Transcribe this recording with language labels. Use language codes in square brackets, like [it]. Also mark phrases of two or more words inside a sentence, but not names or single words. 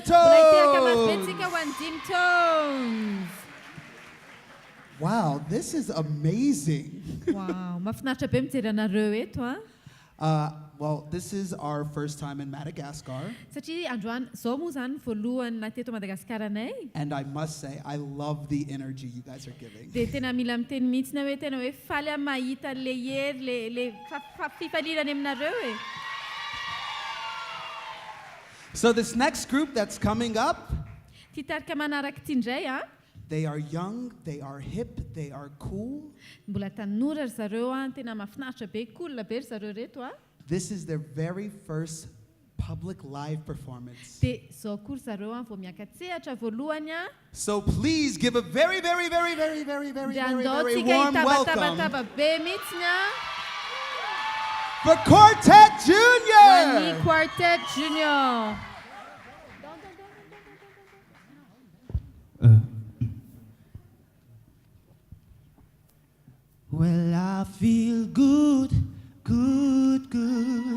[en] Tones. Wow, this is amazing. [mg] Wow, mahafinaritra be mijery anareo eto a. [en] Well, this is our first time in Madagascar. [mg] Satria androany zao moa zany voalohany na teto Madagasikara anay. [en] And I must say, I love the energy you guys are giving. [mg] Dia tena mila miteny mihitsy hoe tena hoe faly mahita le hery le fifalirany aminareo e. [en] So this next group that's coming up, [mg] Titarika manaraka ty indray a. [en] They are young, they are hip, they are cool. [mg] Mbola tanora ry zareo a, tena mahafinaritra be, cool be ry zareo reto a. [en] This is their very first public live performance. [mg] Dia zao koa ry zareo a, vao miakatsehatra voalohany a. [en] So please give a very, very, very, very, very, very, [mg] Dia [en] very, [mg] andao [en] very [mg] tsika [en] warm welcome [mg] hitaba be mihitsiny a. [en] for Quartet Junior! [mg] Hoan'ny Quartet Junior. [en] Well, I feel good, good, good.